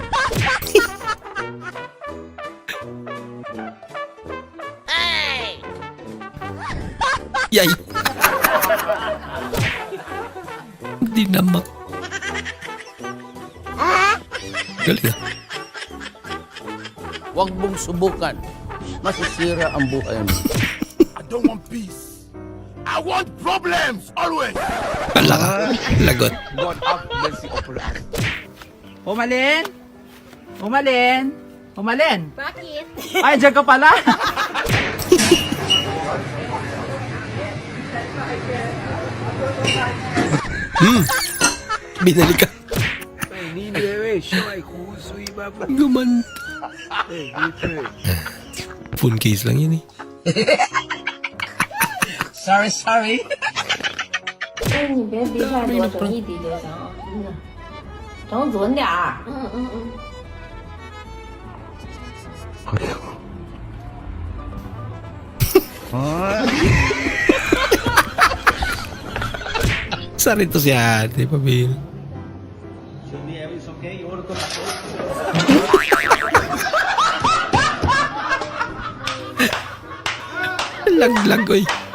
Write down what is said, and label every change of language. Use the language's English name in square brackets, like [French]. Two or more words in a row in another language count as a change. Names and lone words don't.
[Filipino] Yay! Hindi naman. Galing ah. Huwag mong subukan. Masisira ang buhay mo. [English] I don't want peace. I want problems always. [Filipino] Ala ka. Lagot. [English] God have mercy upon us. Humalin! Humalin! Humalin! [Filipino] Bakit? Ay, dyan ka pala! Binalik ka. Guman. [English] Phone case [Filipino] lang yun eh. [English] Sorry, sorry. [Chinese] 哎，你别鼻太多，整一滴就行。整准点儿。 [Filipino] Saan ito si ate, pabili? Laglag ko eh.